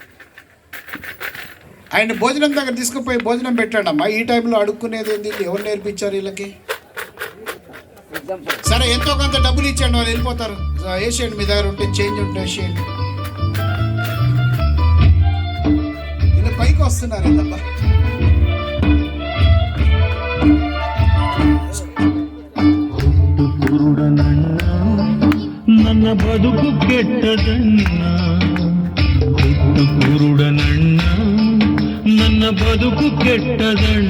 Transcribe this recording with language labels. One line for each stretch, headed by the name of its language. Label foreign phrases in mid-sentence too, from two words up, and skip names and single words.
Telugu: ఆయన భోజనం దగ్గర తీసుకుపోయి భోజనం పెట్టాడమ్మా. ఈ టైంలో అడుక్కునేది ఏంది? ఎవరు నేర్పించారు వీళ్ళకి? సరే ఎంతో కొంత డబ్బులు ఇచ్చేయండి, వాళ్ళు వెళ్ళిపోతారు. వేసేయండి, మీ దగ్గర ఉంటే చేంజ్ ఉంటే వేసేయండి. ఇలా పైకి వస్తున్నారు ఏందబ్బా?
Kannada: ನನ್ನ ಬದುಕು ಕೆಟ್ಟದಣ್ಣ, ಹುಟ್ಟು ಕುರುಡನಣ್ಣ, ನನ್ನ ಬದುಕು ಕೆಟ್ಟದಣ್ಣ.